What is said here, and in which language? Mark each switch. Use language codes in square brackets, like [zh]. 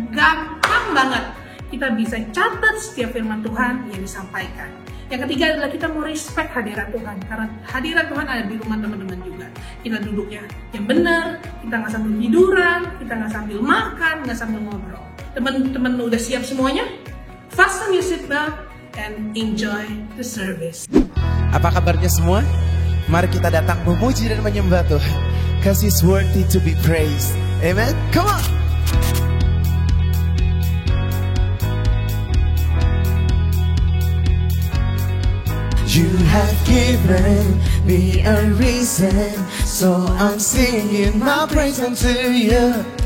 [id] Gampang banget. Kita bisa catat setiap firman Tuhan yang disampaikan. Yang ketiga adalah kita mau respect hadirat Tuhan, karena hadirat Tuhan ada di rumah teman-teman juga. Kita duduknya yang benar, kita nggak sambil tiduran, kita nggak sambil makan, nggak sambil ngobrol. Teman-teman udah siap semuanya? [en] Fasten your seatbelt and enjoy the service. [id] Apa kabarnya semua? Mari kita datang memuji dan menyembah Tuhan. [en] 'Cause He's worthy to be praised. Amen. Come on. You have given me a reason, so I'm singing my praise unto you.